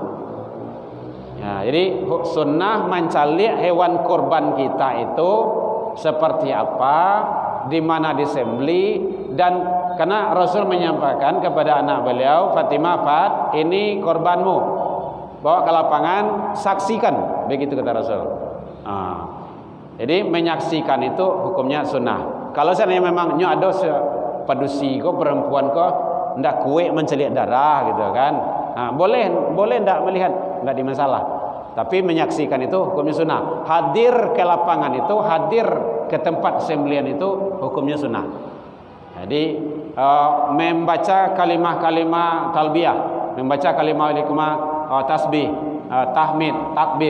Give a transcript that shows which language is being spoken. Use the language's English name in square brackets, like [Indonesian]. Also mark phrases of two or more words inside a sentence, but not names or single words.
[Indonesian] Ya, jadi sunnah mencari hewan korban kita itu seperti apa, di mana disembeli, dan karena Rasul menyampaikan kepada anak beliau Fatimah, ini korbanmu, bawa ke lapangan, saksikan, begitu kata Rasul. Jadi menyaksikan itu hukumnya sunnah. Kalau seandainya memang ada padusi ko perempuan ko ndak kue mencelik darah gitu kan, boleh ndak melihat, ndak di masalah. Tapi menyaksikan itu hukumnya sunnah. Hadir ke lapangan itu, hadir ke tempat sembelian itu hukumnya sunnah. Jadi membaca kalimah-kalimah talbiyah, membaca kalimah tasbih, tahmid, takbir.